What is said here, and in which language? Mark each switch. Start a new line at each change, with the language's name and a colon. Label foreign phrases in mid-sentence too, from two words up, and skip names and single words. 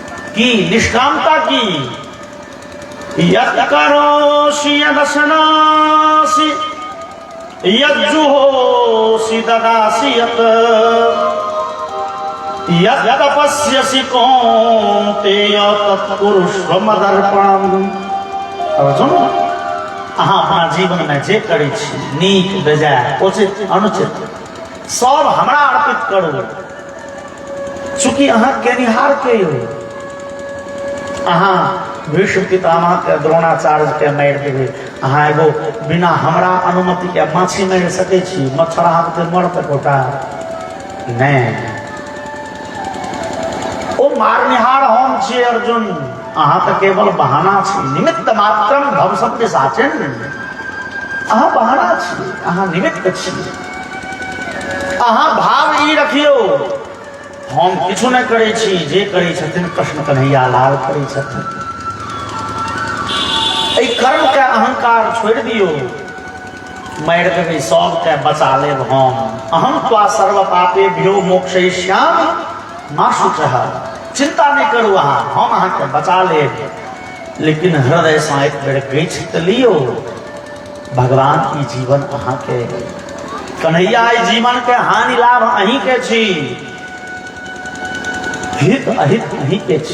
Maithili: की निष्कामता की।
Sanskrit: यत् करोषि यदशनासि यज्जुहोषि ददासि यत् यत् तपस्यसि कौन्तेय तत्कुरुष्व मदर्पणम्।
Maithili: अर्जुन अहाँ अपना जीवन में जे करै छी नीक बेजाय उचित अनुचित सब हमरा अर्पित करू, चूंकि अहाँ केनिहार के हो। अहाँ भीष्म पितामह के द्रोणाचार्य के मारि देबै, अहाँ एगो बिना हमरा अनुमति के माछी मारि सकै छी, मच्छर अहाँके मरत गोटा नहीं। ओ मारनिहार हम छी अर्जुन, अहाँ तो केवल बहाना छी,
Sanskrit: निमित्त मात्रम भव शब्द साचन।
Maithili: अहाँ बहाना छी, अहाँ निमित्त छी। अहाँ भाव ई रखियो हम किछु नहीं करै छी, जे करै छथिन कृष्ण कन्हैया लाल करै छथिन। एहि कर्म के अहंकार छोड़ दियो, मारि देबै सबके बचा लेब हम।
Sanskrit: अहम त्वा सर्व पापेभ्यो मोक्षयिष्यामि मा शुचः।
Maithili: चिंता नहीं करू अहाँ, हम अहाँ के बचा लेब। लेकिन हृदय से एक बेर गीछ त लियो, भगवान ई जीवन अहाँ के, कन्हैया ई जीवन के हानि लाभ अहीं के छी, हित अहित अहीं के छी।